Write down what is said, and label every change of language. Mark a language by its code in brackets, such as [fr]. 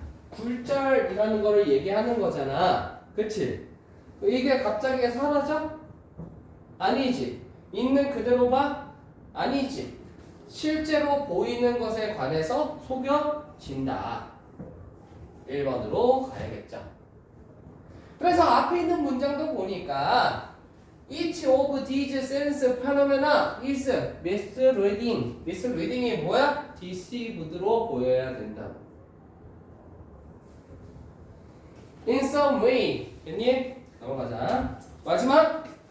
[ko] 굴절이라는 거를 얘기하는 거잖아. 그치? 이게 갑자기 사라져? 아니지. 있는 그대로 봐? 아니지. 실제로 보이는 것에 관해서 속여진다. 1번으로 가야겠죠. 그래서 앞에 있는 문장도 보니까 [en] Each of these sense phenomena is misleading. [ko] misleading이 뭐야? deceived로 보여야 된다. [en] In some way. [ko] 됐니? 넘어가자. 마지막.